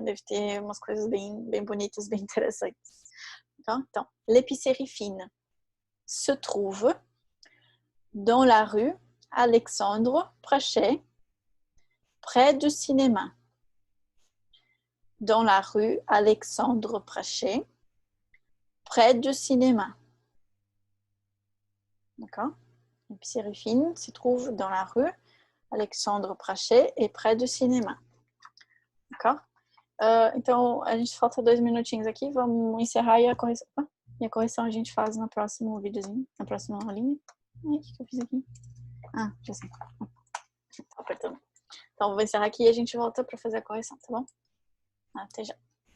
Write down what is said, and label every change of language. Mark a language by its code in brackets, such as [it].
[pt] Deve ter umas coisas bem bonitas, bem interessantes. [fr] Então, l'épicerie fine se trouve dans la rue Alexandre Prachet, près du cinéma. Dans la rue Alexandre Prachet, près du cinéma. D'accord? L'épicerie fine se trouve dans la rue Alexandre Prachet et près [pt] do cinema. [fr] D'accord? [pt] Então, a gente falta 2 minutinhos aqui. Vamos encerrar e a correção. E a correção a gente faz no próximo videozinho, na próxima aulinha. Ai, o que eu fiz aqui? Ah, já sei. Tá apertando. Então, vou encerrar aqui e a gente volta para fazer a correção, tá bom? Até já.